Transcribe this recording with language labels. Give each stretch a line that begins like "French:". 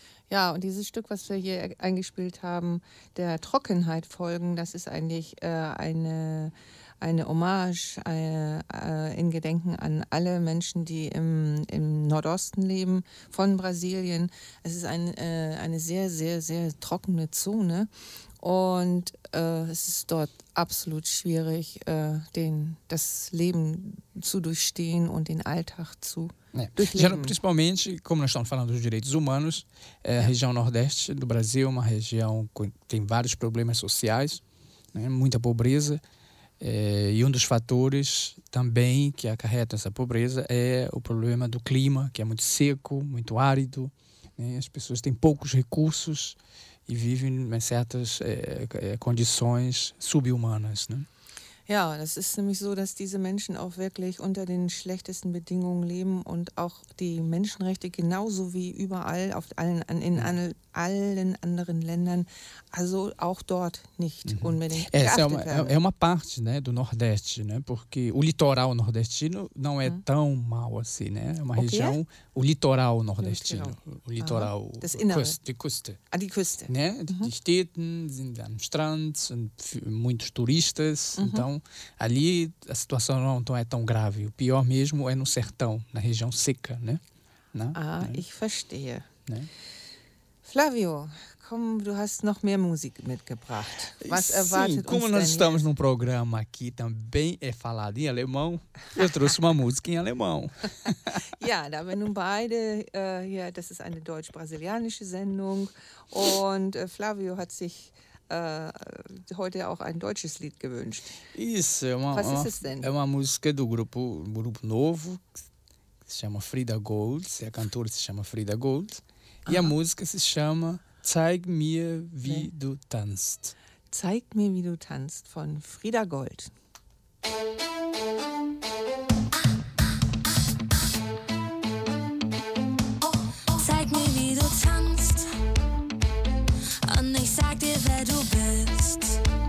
German: Ja, und dieses Stück, was wir hier eingespielt haben, der Trockenheit folgen, das ist eigentlich eine Hommage in Gedenken an alle Menschen, die im Nordosten leben, von Brasilien. Es ist eine sehr, sehr, sehr trockene Zone. Und es ist dort absolut schwierig, das Leben zu durchstehen und den Alltag zu durchleben.
Portuguese: Principalmente, como nós estamos falando dos direitos humanos, a região nordeste do Brasil é uma região que tem vários problemas sociais, né? Muita pobreza, e um dos fatores também que acarreta essa pobreza é o problema do clima, que é muito seco, muito árido, né? As pessoas têm poucos recursos, e vivem em certas condições subhumanas, né?
German: Ja, das ist nämlich so, dass diese Menschen auch wirklich unter den schlechtesten Bedingungen leben und auch die Menschenrechte genauso wie überall auf allen, in allen anderen Ländern, also auch dort nicht unbedingt geachtet werden.
Portuguese: É uma parte, né, do Nordeste, né? Porque o litoral nordestino não é tão mal assim, né? É uma região, o litoral nordestino, o litoral,
German: das Innere. Die Küste. Ah, die Küste. Né? Die Städte sind am Strand, sind
Portuguese: muitos turistas, então ali a situação não é tão grave. O pior mesmo é no sertão, na região seca, né?
German: Ich verstehe. Né? Flavio, komm, du hast noch mehr Musik mitgebracht. Was erwartet
Portuguese: Sim, como
German: uns
Portuguese: nós estamos num programa aqui também é falado em alemão, eu trouxe uma música em alemão.
German: Ja, da wir nun beide hier, das ist eine deutsch-brasilianische Sendung und Flavio hat sich heute auch ein deutsches Lied gewünscht.
Portuguese: Isso, é uma música do grupo novo, que se chama Frida Gold, a cantora se chama Frida Gold. E a música se chama
German: Zeig mir, wie du tanzt. Zeig mir, wie du tanzt, von Frida Gold. Zeig mir, wie du tanzt, und ich sag dir, wer du bist.